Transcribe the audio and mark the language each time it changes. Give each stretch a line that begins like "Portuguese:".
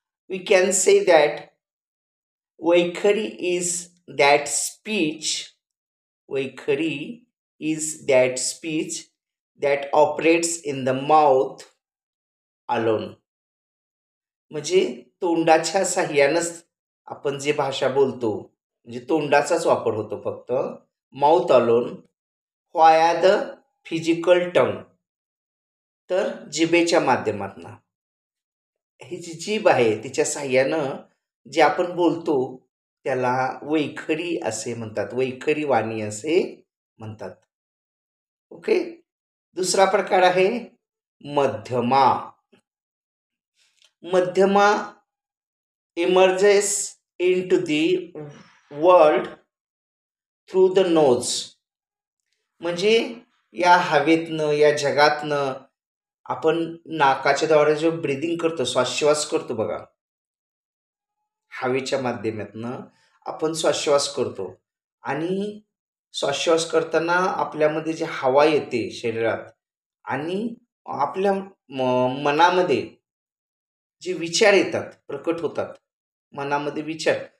English: we can say that Vaikhari is that speech. Vaikhari is that speech that operates in the mouth alone.
Marathi: म्हणजे तोंडाच्या साह्यानंच आपण जे भाषा बोलतो म्हणजे तोंडाचाच वापर होतो फक्त.
English: mouth alone via the physical tongue,
Marathi: तर जिभेच्या माध्यमातून. ही जी जीभ आहे तिच्या साह्यानं जे आपण बोलतो त्याला वैखरी असे म्हणतात, वैखरी वाणी असे म्हणतात. ओके. दुसरा प्रकार आहे मध्यमा.
English: मध्यमा emerges into the world through the nose.
Marathi: म्हणजे या हवेतनं या जगातनं आपण नाकाच्या द्वारे जो ब्रिदिंग करतो, श्वासोच्छ्वास करतो बघा, हवेच्या माध्यमातनं आपण श्वासोच्छ्वास करतो. आणि श्वासोच्छ्वास करताना आपल्यामध्ये जी हवा येते शरीरात आणि आपल्या मनामध्ये जे विचार येतात, प्रकट होतात मनामध्ये विचार.